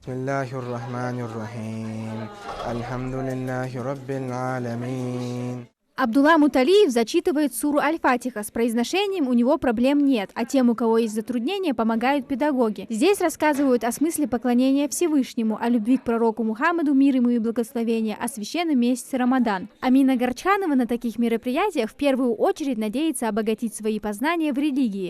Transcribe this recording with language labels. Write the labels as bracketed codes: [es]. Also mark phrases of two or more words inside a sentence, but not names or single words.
[ar] بسم الله الرحمن الرحيم. الحمد لله رب العالمين. [ru] Абдулла Муталиев зачитывает суру Аль-Фатиха. С произношением у него проблем нет, а тем, у кого есть затруднения, помогают педагоги. Здесь рассказывают о смысле поклонения Всевышнему, о любви к пророку Мухаммаду, мир ему и благословения, о священном месяце Рамадан. Амина Горчанова на таких мероприятиях в первую очередь надеется обогатить свои познания в религии.